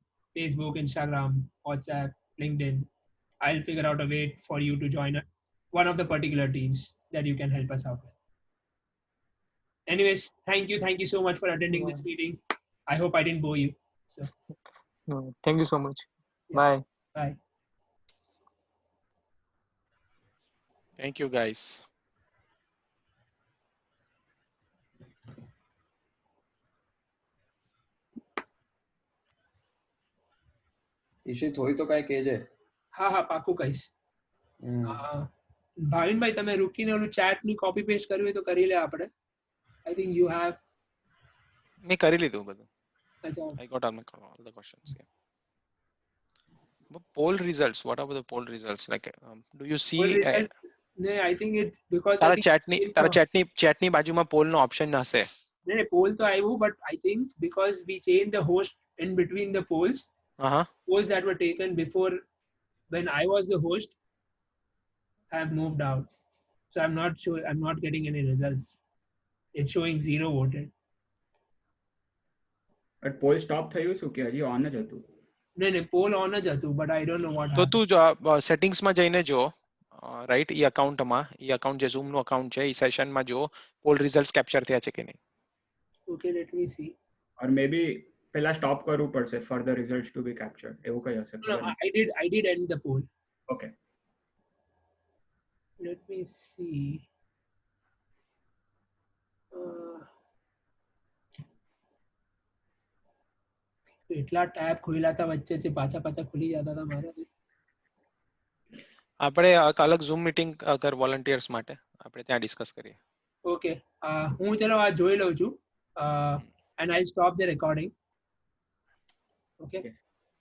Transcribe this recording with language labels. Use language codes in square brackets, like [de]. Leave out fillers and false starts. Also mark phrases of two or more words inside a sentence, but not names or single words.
[en] Facebook, Instagram, WhatsApp, LinkedIn. I'll figure out a way for you to join one of the particular teams that you can help us out with. Anyways, thank you so much for attending this meeting. I hope I didn't bore you. So No, thank you so much. Bye. bye. Thank you, guys. [gu] ઈશિત હોય તો કાંઈ કહેજે. હા પાકું કહીશ. ભાવિનભાઈ તમે રૂકીને ઓલું chat ની [en] copy paste [gu] કરવી હોય તો કરી લે આપણે. [en] I think you have. [gu] મેં કરી લીધું બધું. અચ્છા. [en] I got all the questions. Yeah. But poll results. What about the poll results? Like, do you see? No, I think it because. [gu] તારા chatની બાજુમાં poll નો option હશે. [en] No, poll [gu] તો આવ્યું, [en] but I think because we changed the host in between the polls, polls that were taken before when I was the host have moved out. So I'm not sure. I'm not getting any results. It's showing 0 voted. But poll stop [gu] થયું શું કે હજી on જ હતું? [en] No, poll on [gu] જ હતું, [en] but I don't know what [gu] તો [en] happened. [gu] તું સેટિંગ્સમાં જઈને જો, રાઈટ, ઈ અકાઉન્ટમાં, ઈ અકાઉન્ટ જે ઝૂમનું અકાઉન્ટ છે, ઈ સેશનમાં જો [en] poll results [gu] કેપ્ચર થયા છે કે નહીં. [en] Okay, let me see. Or maybe [gu] પહેલા stop કરવું પડશે [en] for the results to be captured. [gu] એવું કઈ હશે. [en] No, I did end the poll. Okay. Let me see. [gu] એટલા ટેબ ખુલ્લા હતા વચ્ચે પાછા ખુલી જતા હતા મારા. આપણે અલગ ઝૂમ મીટિંગ કર વોલન્ટિયર્સ માટે, આપણે ત્યાં ડિસ્કસ કરીએ. ઓકે, હું ચલો આ જોઈ લઉં છું [en] and I'll stop the recording. Okay. Yes.